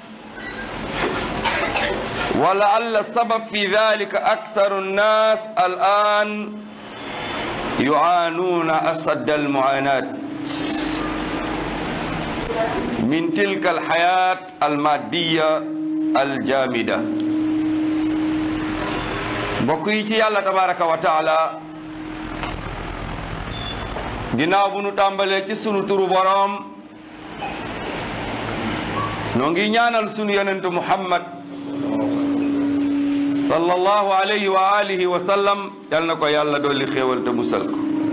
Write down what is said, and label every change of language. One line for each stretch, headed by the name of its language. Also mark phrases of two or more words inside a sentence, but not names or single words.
Arabic: ولعل السبب في ذلك أكثر الناس الآن يعانون أشد المعاناة من تلك الحياة المادية الجامدة بقيتي الله تبارك وتعالى
Wolof: ginnaaw bu nu tàmbalee ci sunu turu boroom noo ngi ñaanal sunu yonentu Muhammad
Arabic: صلى الله عليه وعلى آله وسلم
Wolof: yal na ko yàlla dolli xéewal te musal ko